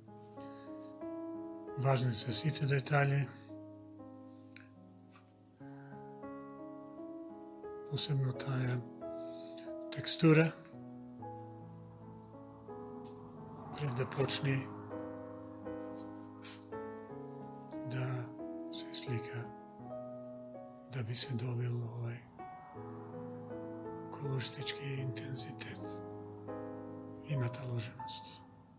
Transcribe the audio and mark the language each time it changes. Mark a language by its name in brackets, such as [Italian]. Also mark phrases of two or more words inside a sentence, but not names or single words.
[Macedonian] Важни се сите детали, посебно таа текстура, пред да почне да се слика [Serbian] da bi se dobilo kolustički intenzitet i nataloženost.